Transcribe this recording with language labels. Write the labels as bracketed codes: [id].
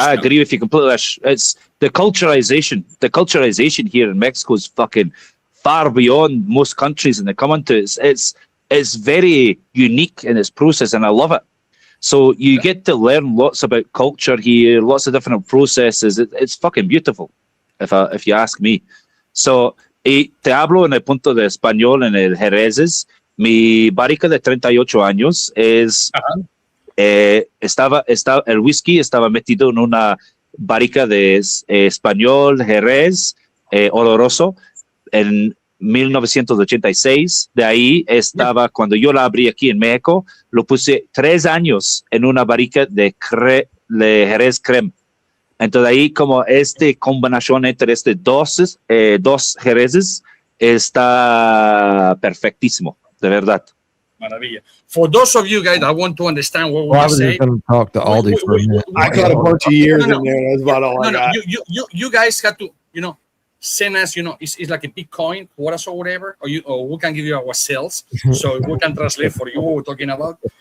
[en] I agree with you completely. It's the culturization. The culturization here in Mexico is fucking far beyond most countries, and they come into it's very unique in its process, and I love it. So you get to learn lots about culture here, lots of different processes. It's fucking beautiful, if you ask me. [es] So te hablo en el punto de español en el Jerezes. Mi barrica de 38 años es el whisky estaba metido en una barrica de español Jerez oloroso en 1986. De ahí estaba, cuando yo la abrí aquí en México, lo puse 3 años en una barrica de Jerez Creme. Entonces ahí como combinación entre dos Jerezes está perfectísimo, de verdad. Maravilla. [en] For those of you guys that want to understand what we say, going to talk to Aldi for a minute. I got a bunch of years in there. That's about all I got. You guys have to, send us, it's like a Bitcoin for us or whatever, or we can give you our sales, so we can translate for you what we're talking about.